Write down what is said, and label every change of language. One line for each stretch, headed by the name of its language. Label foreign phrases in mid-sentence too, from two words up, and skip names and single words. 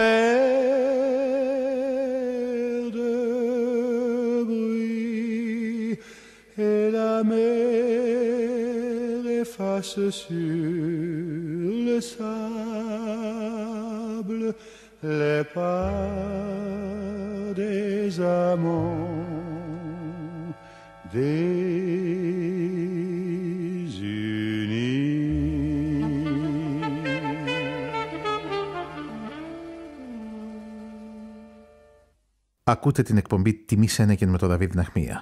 French: faire de bruit, et la mer efface sur le sable les pas des amants
Greek: Ακούτε την εκπομπή «Τιμή Σένεκεν» με τον Δαβίδ Ναχμία.